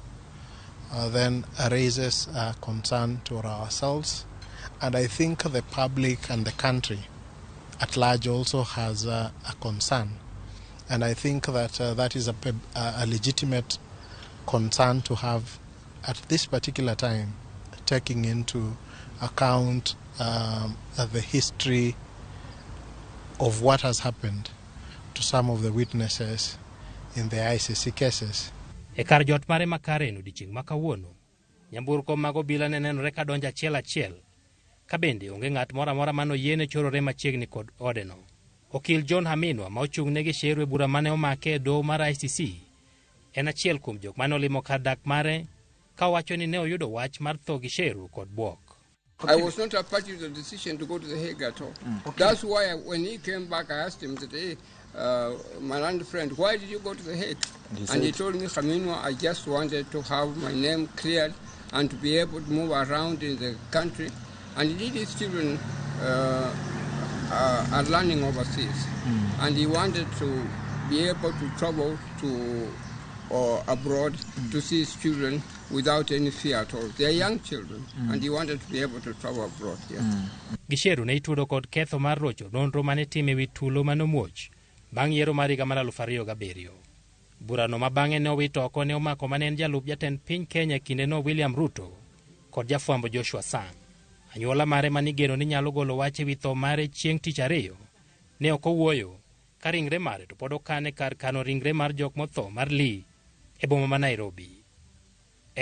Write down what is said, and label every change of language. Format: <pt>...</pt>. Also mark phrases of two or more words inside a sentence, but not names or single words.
<en>then raises a concern to ourselves, and I think the public and the country at large also has a concern, and I think that that is a legitimate concern to have at this particular time, taking into account the history of what has happened to some of the witnesses in the ICC cases.</en> <luo>E kar jot mare makare no dichieng' makawuono, nyamburko mag obila ne nenore ka donjo achiel achiel, ka bende onge ng'at moro amora mano yiene chorore machiegni kod odeno. Okil John Haminwa ma ochung' ne Gicheru e bura mane omake e doho mar ICC en achiel kuom jok mane olimo kar dak mare ka wacho ni ne oyudo wach mar tho Gicheru kod buok.</luo> <en>I was not a party to the decision to go to the Hague at all. Okay. That's why when he came back, I asked him today, my land friend, why did you go to the Hague? And he told me, Khaminwa, I just wanted to have my name cleared and to be able to move around in the country. And indeed, his children are learning overseas. And he wanted to be able to travel to abroad to see his children without any fear at all. They are young children, and he wanted to be able to travel abroad. Yes.</en> <luo>Gicheru ne itudo kod ketho mar rocho nonro mane time wi tulo manomuoch bang' yiero mar higa mar 2007. Burano ma bang'e ne owito oko ne omako mane en jalup jatend piny Kenya kinde no William Ruto kod jafwambo Joshua Sang. Anyuola mare manigeno ni nyalo golo wach ewi tho mare chieng' tich ariyo ne ok owuoyo ka ringre mare to pod okane kar kano ringre mar jok motho mar Lee e boma ma Nairobi.</luo>